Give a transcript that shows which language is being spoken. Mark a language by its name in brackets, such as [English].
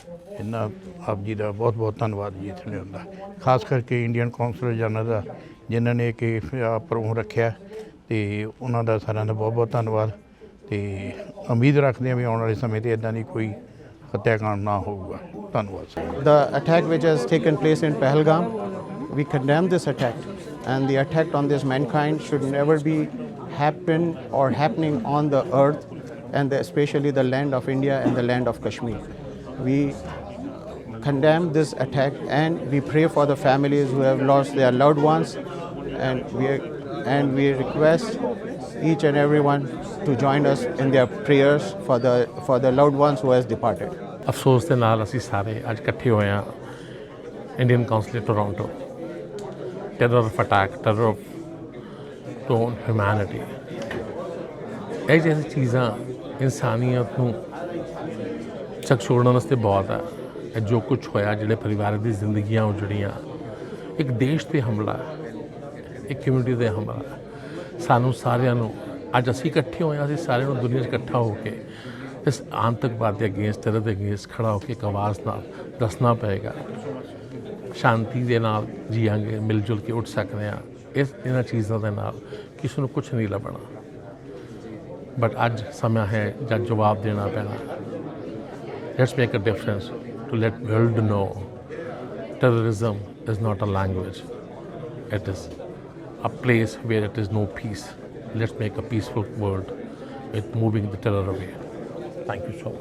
[Punjabi] ਇਹਨਾਂ ਆਪ ਜੀ ਦਾ ਬਹੁਤ ਬਹੁਤ ਧੰਨਵਾਦ ਜੀ ਇੱਥੇ ਲਿਆਉਂਦਾ, ਖਾਸ ਕਰਕੇ ਇੰਡੀਅਨ ਕੌਂਸਲਰ ਜਨਰਲ ਦਾ ਜਿਨ੍ਹਾਂ ਨੇ ਕਿ ਪ੍ਰੋਗਰਾਮ ਰੱਖਿਆ ਅਤੇ ਉਹਨਾਂ ਦਾ ਸਾਰਿਆਂ ਦਾ ਬਹੁਤ ਬਹੁਤ ਧੰਨਵਾਦ ਅਤੇ ਉਮੀਦ ਰੱਖਦੇ ਹਾਂ ਵੀ ਆਉਣ ਵਾਲੇ ਸਮੇਂ 'ਤੇ ਇੱਦਾਂ ਦੀ ਕੋਈ ਹੱਤਿਆਕਾਂਡ ਨਾ ਹੋਊਗਾ। ਧੰਨਵਾਦ। [English] The attack which has taken place in Pahalgam, we condemn this attack, and the attack on this mankind should never be happening on the earth, and especially the land of India and the land of Kashmir. We condemn this attack and we pray for the families who have lost their loved ones, and we request each and everyone to join us in their prayers for the loved ones who has departed. [Punjabi] ਅਫਸੋਸ ਦੇ ਨਾਲ ਅਸੀਂ ਸਾਰੇ ਅੱਜ ਇਕੱਠੇ ਹੋਏ ਹਾਂ Indian council Toronto. Terror of attack, terror of to humanity, ਇਹ ਜਿਹੀ ਚੀਜ਼ਾਂ ਇਨਸਾਨੀਅਤ ਨੂੰ ਝਕਝੋਰਨ ਵਾਸਤੇ ਬਹੁਤ ਹੈ। ਇਹ ਜੋ ਕੁਛ ਹੋਇਆ, ਜਿਹੜੇ ਪਰਿਵਾਰ ਦੀ ਜ਼ਿੰਦਗੀਆਂ ਉਜੜੀਆਂ, ਇੱਕ ਦੇਸ਼ 'ਤੇ ਹਮਲਾ, ਇੱਕ ਕਮਿਊਨਿਟੀ 'ਤੇ ਹਮਲਾ, ਸਾਨੂੰ ਸਾਰਿਆਂ ਨੂੰ ਅੱਜ ਅਸੀਂ ਇਕੱਠੇ ਹੋਏ ਹਾਂ, ਅਸੀਂ ਸਾਰਿਆਂ ਨੂੰ ਦੁਨੀਆ 'ਚ ਇਕੱਠਾ ਹੋ ਕੇ ਇਸ ਆਤੰਕਵਾਦ ਦੇ ਅਗੇਂਸਟ, ਟੈਰਰ ਦੇ ਅਗੇਂਸਟ ਖੜ੍ਹਾ ਹੋ ਕੇ ਇੱਕ ਆਵਾਜ਼ ਨਾਲ ਦੱਸਣਾ ਪਏਗਾ। ਸ਼ਾਂਤੀ ਦੇ ਨਾਲ ਜੀਆਂਗੇ, ਮਿਲ ਜੁਲ ਕੇ ਉੱਠ ਸਕਦੇ ਹਾਂ। ਇਹਨਾਂ ਚੀਜ਼ਾਂ ਦੇ ਨਾਲ ਕਿਸੇ ਨੂੰ ਕੁਛ ਨਹੀਂ ਲੱਭਣਾ, ਬਟ ਅੱਜ ਸਮਾਂ ਹੈ ਜਦ ਜਵਾਬ ਦੇਣਾ ਪੈਣਾ। [English] Let's make a difference to let the world know terrorism is not a language. It is a place where it is no peace. Let's make a peaceful world with moving the terror away. Thank you so much.